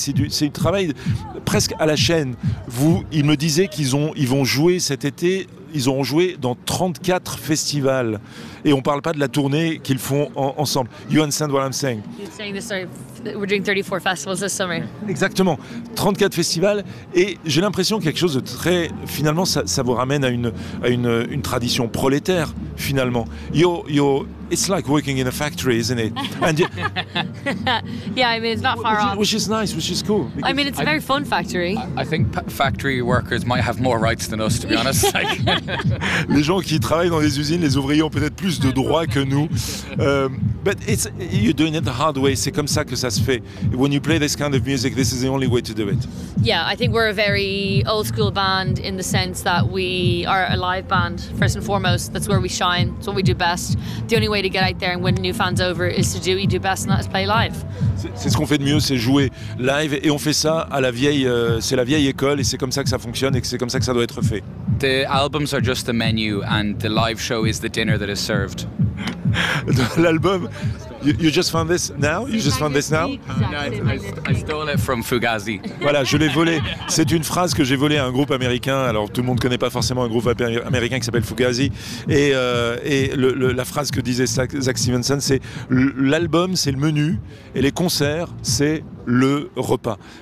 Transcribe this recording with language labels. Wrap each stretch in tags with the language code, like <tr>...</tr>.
<fr>Et c'est du travail presque à la chaîne. Vous, ils me disaient qu'ils vont jouer cet été, ils auront joué dans 34 festivals, et on parle pas de la tournée qu'ils font ensemble.</fr> <en>You understand what I'm saying? He's saying this story. We're doing 34 festivals this summer.</en> <fr>Exactement, 34 festivals, et j'ai l'impression que quelque chose de très, finalement, ça vous ramène à une tradition prolétaire, finalement.</fr> <en>It's like working in a factory, isn't it? And yeah, I mean, it's not far off. Which is nice, which is cool. I mean, it's a very fun factory. I think factory workers might have more rights than us, to be honest.</en> <fr>Les gens qui travaillent dans les usines, les ouvriers ont peut-être plus de droits que nous.</fr> <en>But it's, you're doing it the hard way.</en> <fr>C'est comme ça que ça se fait.</fr> <en>When you play this kind of music, this is the only way to do it. Yeah, I think we're a very old school band in the sense that we are a live band, first and foremost. That's where we shine. It's what we do best. The only way to get out there and win new fans over is to do what you do best, and that is play live.</en> <fr>C'est ce qu'on fait de mieux, c'est jouer live, et on fait ça à la vieille, c'est la vieille école, et c'est comme ça que ça fonctionne, et c'est comme ça que ça doit être fait.</fr> <en>The albums are just the menu, and the live show is the dinner that is served.</en> <fr>L'album,</fr> <en>you just found this now? You just found this now? I stole it from Fugazi.</en> <fr>Voilà, je l'ai volé. C'est une phrase que j'ai volée à un groupe américain. Alors, tout le monde ne connaît pas forcément un groupe américain qui s'appelle Fugazi. Et la phrase que disait Zach Stevenson, c'est l'album, c'est le menu, et les concerts, c'est le repas.</fr>